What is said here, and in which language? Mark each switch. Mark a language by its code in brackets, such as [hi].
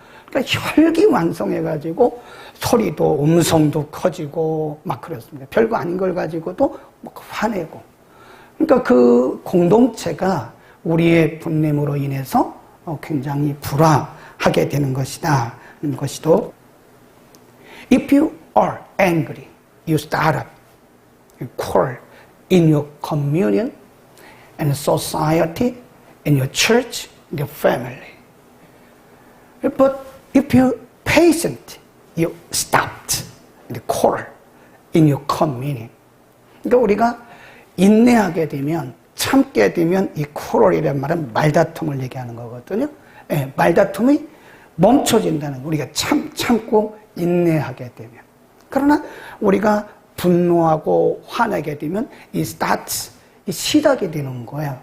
[ko] 그러니까 혈기 완성해가지고 소리도 음성도 커지고 막 그렇습니다. 별거 아닌 걸 가지고도 막 화내고. 그러니까 그 공동체가 우리의 분냄으로 인해서 굉장히 불화하게 되는 것이다. 하는 것이도. [en] If you are angry, you start up, you quarrel in your communion and society, in your church, in your family. But if you're patient, you stopped the quarrel in your communion. [ko] 그러니까 우리가 인내하게 되면, 참게 되면 이 quarrel이라는 말은 말다툼을 얘기하는 거거든요. 예, 말다툼이 멈춰진다는 거. 우리가 참고 인내하게 되면. 그러나 우리가 분노하고 화내게 되면 이 starts, 이 시작이 되는 거예요.